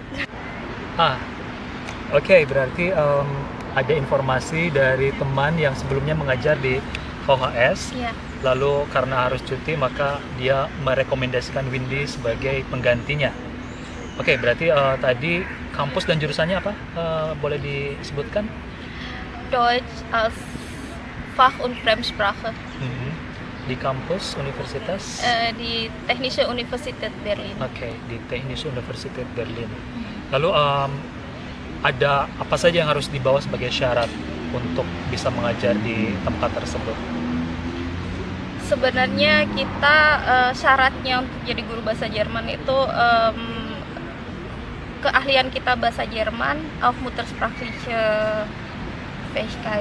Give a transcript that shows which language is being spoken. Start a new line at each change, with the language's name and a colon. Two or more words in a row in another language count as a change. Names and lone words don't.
Indonesian: Oke, berarti ada informasi dari teman yang sebelumnya mengajar di VHS. Lalu karena harus cuti maka dia merekomendasikan Windy sebagai penggantinya. Oke, berarti tadi kampus dan jurusannya apa? Boleh disebutkan?
German: Deutsch als Fach- und Fremdsprache.
Indonesian: di kampus universitas? Di Technische Universität Berlin. Oke, di Technische Universität Berlin. Lalu ada apa saja yang harus dibawa sebagai syarat untuk bisa mengajar di tempat tersebut? Sebenarnya kita syaratnya untuk jadi guru bahasa Jerman itu keahlian kita bahasa Jerman
German: auf Muttersprachliche Fähigkeit.